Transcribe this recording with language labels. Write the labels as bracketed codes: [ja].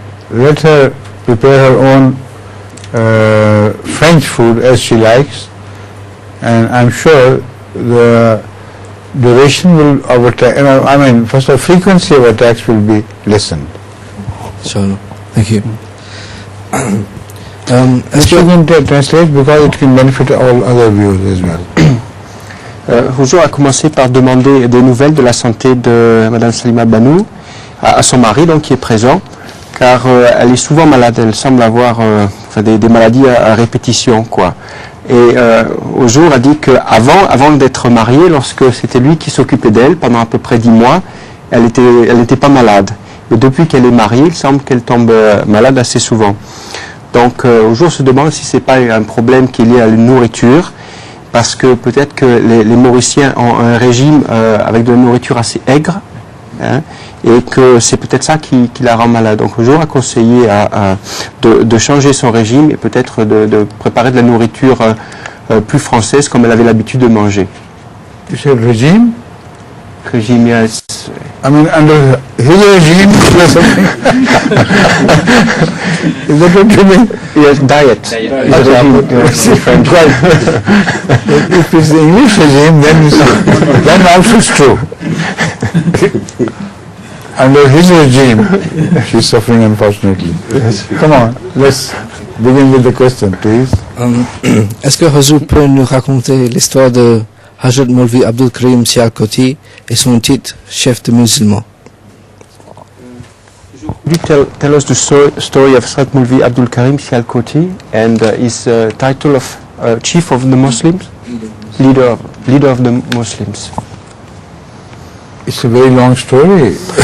[en] Let her prepare her own French food as she likes, and I'm sure the duration of attack, first of all, frequency of attacks will be lessened. Inshallah. Thank you. This you can translate because it can benefit all other viewers as well. [fr] Huzour a commencé par demander des nouvelles de la santé de Madame Salima Banou à son mari, donc qui est présent, car elle est souvent malade. Elle semble avoir des maladies à répétition, quoi. Et Huzour a dit qu'avant d'être mariée, lorsque c'était lui qui s'occupait d'elle pendant à peu près 10 mois, elle n'était pas malade. Mais depuis qu'elle est mariée, il semble qu'elle tombe malade assez souvent. Donc Huzour se demande si c'est pas un problème qui est lié à la nourriture, parce que peut-être que les Mauriciens ont un régime avec de la nourriture assez aigre, hein, et que c'est peut-être ça qui la rend malade. Donc Huzour a conseillé de changer son régime et peut-être de préparer de la nourriture plus française comme elle avait l'habitude de manger. [en] You said regime? Régime, yes. Under his regime or something? Is that what you mean? Yes, diet. Different. Right. If it's the English regime, then also it's true. Under his regime, she's suffering, unfortunately. Yes. Come on, let's begin with the question, please. [fr] Est-ce que Hazur peut nous raconter l'histoire de Hazrat Maulvi Abdul Karim Sialkoti et son titre chef de musulmans? [en] Could you tell us the story of Hazrat Maulvi Abdul Karim Sialkoti and his title of chief of the Muslims? Leader of the Muslims. It's a very long story.